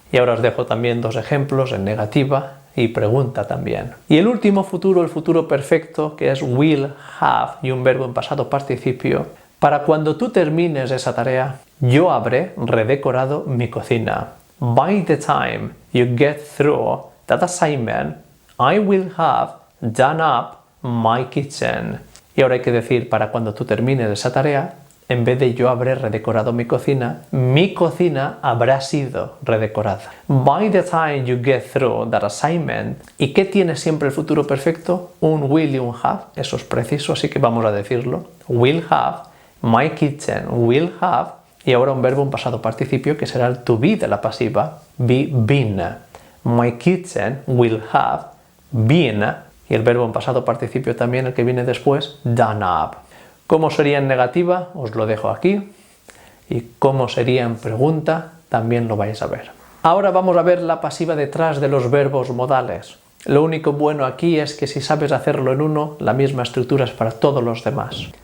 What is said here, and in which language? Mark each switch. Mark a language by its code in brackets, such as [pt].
[es] Y ahora os dejo también 2 ejemplos en negativa y pregunta también. Y el último futuro, el futuro perfecto, que es will have y un verbo en pasado participio. Para cuando tú termines esa tarea, yo habré redecorado mi cocina. [en] By the time you get through that assignment, I will have done up my kitchen. [es] Y ahora hay que decir, para cuando tú termines esa tarea, en vez de yo habré redecorado mi cocina habrá sido redecorada. [en] By the time you get through that assignment. [es] ¿Y qué tiene siempre el futuro perfecto? Un will y un have. Eso es preciso, así que vamos a decirlo. [en] Will have, my kitchen will have. [es] Y ahora un verbo en pasado participio que será el to be de la pasiva. [en] Be been. My kitchen will have been. [es] Y el verbo en pasado participio también, el que viene después, [en] done up. [es] ¿Cómo sería en negativa? Os lo dejo aquí. Y cómo sería en pregunta, también lo vais a ver. Ahora vamos a ver la pasiva detrás de los verbos modales. Lo único bueno aquí es que si sabes hacerlo en uno, la misma estructura es para todos los demás.